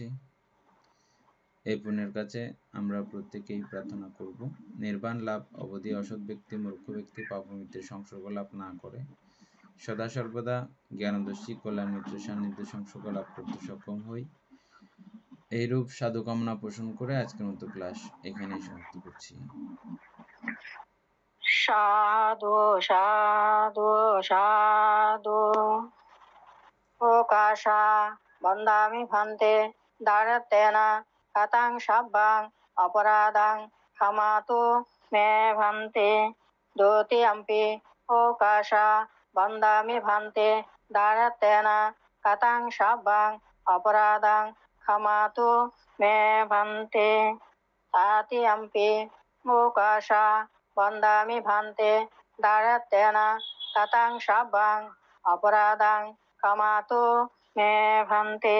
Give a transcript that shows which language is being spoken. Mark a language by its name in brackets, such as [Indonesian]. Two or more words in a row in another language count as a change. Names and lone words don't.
[Bangla] এই পুণ্যের কাছে আমরা প্রত্যেকেই প্রার্থনা করব নির্বাণ লাভ অবধি অসৎ ব্যক্তি, মূর্খ ব্যক্তি পাপমিত্রের সংসর্গ লাভ না করে সদা সর্বদা জ্ঞানদর্শী কল্যাণ মিত্রের সান্নিধ্যে সংসর্গ লাভ করতে সক্ষম হই। এইরূপ সাধু কামনা পোষণ করে আজকের মতো ক্লাস এখানেই সমাপ্ত করছি। [Pali] সাধু সাধু সাধু ওকাশা বন্দামি ভান্তে দারতেনা কাতাং সাব্বাং অপরাধাং ক্ষমাতু মে ভান্তে দ্বিতীয়ম্পি ওকাশা বন্দামি ভান্তে দারতেনা কাতাং সাব্বাং অপরাধাং ক্ষমাতু মে ভান্তে তৃতীয়ম্পি ওকাশা বন্দামি ভান্তে দারতেনা কাতাং সাব্বাং অপরাধাং ক্ষমাতু মে ভান্তে।